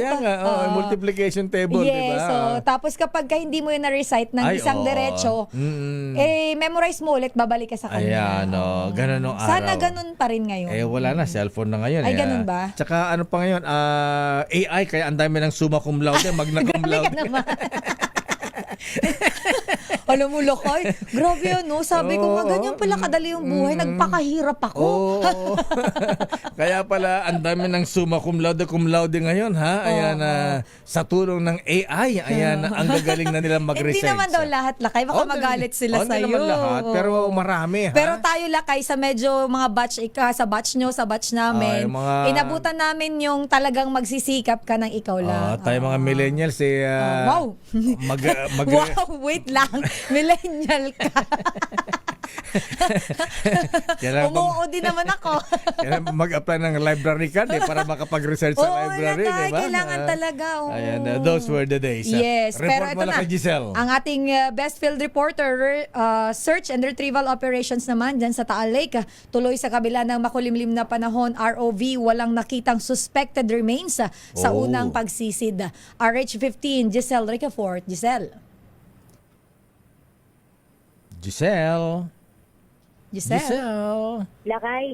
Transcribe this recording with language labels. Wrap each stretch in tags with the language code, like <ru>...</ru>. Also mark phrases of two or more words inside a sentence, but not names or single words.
<tl>Kaya nga,</tl> <en>multiplication table,</en> <tl>yes, di ba? so, tapos kapag hindi mo yun na-recite ng isang diretso, memorize mo ulit, babalik ka sa kanya. Ayan, ganun nung araw. Sana ganun pa rin ngayon. Wala na, cellphone na ngayon. Ay, ganun ba? Tsaka ano pa ngayon, AI, kaya ang dami ng</tl> <la>summa cum laude, magna cum</la> <tl>Grabe laude. ka naman. Alam mo, lakay, grabe yun, no? Sabi ko nga, ganyan pala kadali yung buhay. Nagpakahirap ako. Kaya pala, ang dami ng</tl> <la>summa cum laude</la> <tl>ngayon, ha? Ayan, sa tulong ng AI, ayan, ang gagaling na nilang mag-research. Hindi naman daw lahat, lakay. Baka magalit sila sa'yo. Hindi naman lahat, pero marami, ha? Pero tayo, lakay, sa medyo mga batch, sa batch nyo, sa batch namin, inabutan namin yung talagang magsisikap ka ng ikaw lang. Tayo mga millennials,</tl> <en>wow! Wow, wait</en> <tl>lang. Millennial ka. Umuo din naman ako. Mag-apply ng library card para makapag-research sa library, di ba? Kailangan talaga. Ayan,</tl> <en>those were the days.</en> <tl>Yes, Report pero mo ito lang na. kay Giselle. Ang ating</tl> <en>best field reporter, search and retrieval operations</en> <tl>naman dyan sa Taal Lake. Tuloy sa kabila ng makulimlim na panahon, ROV, walang nakitang</tl> <en>suspected remains</en> <tl>sa unang pagsisid. RH15, Giselle Ricafort. Giselle. Lakay.</tl>